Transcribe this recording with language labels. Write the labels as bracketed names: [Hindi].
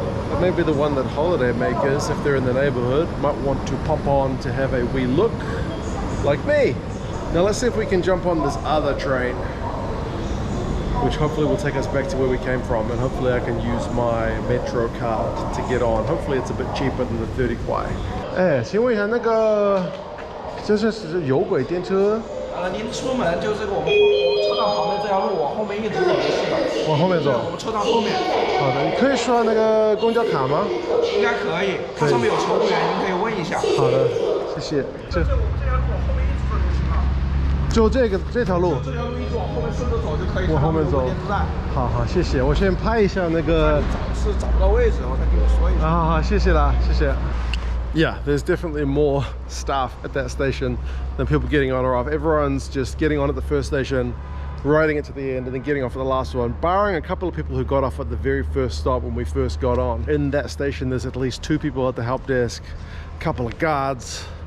[English] But maybe the one that holiday makers, if they're in the neighborhood, might want to pop on to have a wee look, like me. Now let's see if we can jump on this other train, which hopefully will take us back to where we came from, and hopefully I can use my Metro card to get on. Hopefully it's a bit cheaper than the 30 kwai. [Chinese] 哎，请问一下，那个就是有轨电车？您出门就这个我们车站旁边这条路往后面一直走就是的。往后面走？我们车站后面。好的，你可以刷那个公交卡吗？应该可以，它上面有乘务员，您可以问一下。好的，谢谢。这条路往后面一直走就行了。就这条路。这条路一直往后面顺着走就可以。往后面走。好好，谢谢。我先拍一下那个。是找不到位置，我再给你说一下。好好，谢谢啦，谢谢。 [English] Yeah, there's definitely more staff at that station than people getting on or off. Everyone's just getting on at the first station, riding it to the end and then getting off at the last one, barring a couple of people who got off at the very first stop when we first got on. In that station there's at least 2 people at the help desk, a couple of guards.